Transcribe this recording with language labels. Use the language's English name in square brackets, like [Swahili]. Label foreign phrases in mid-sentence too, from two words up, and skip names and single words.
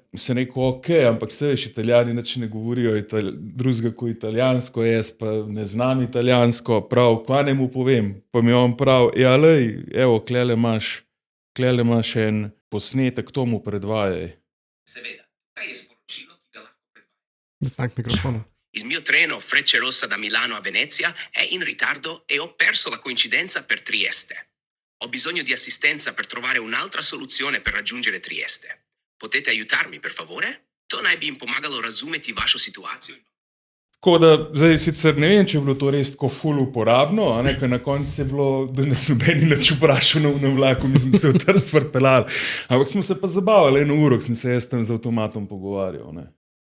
[Slovenian] Sem rekel, okej, ampak se veš, Italijani nič ne govorijo drugega kot italijansko, jaz pa ne znam italijansko, prav, kaj ne mu povem, pa mi on prav, ja, lej, evo, klele imaš en posnetek, to mu predvajaj. Seveda, kaj je sporočilo, ki ga lahko predvajaj? Znak mikrofonu. [Italian] Il mio treno Frecciarossa da Milano a Venezia è in ritardo e ho perso la coincidenza per Trieste. Ho bisogno di assistenza per trovare un'altra soluzione per raggiungere Trieste. Potete aiutarmi, per favore? [Slovenian] To naj bi jim pomagalo razumeti vašo situacijo. Tako da, zdaj sicer ne vem, če je bilo to res tako ful uporabno, a ne, ker na koncu je bilo, da nas nobeni nič vprašal na vlaku, mi smo se v Trst pripeljali. Ampak smo se pa zabavali, 1 uro, sem se jaz tam z avtomatom pogovarjal, ne.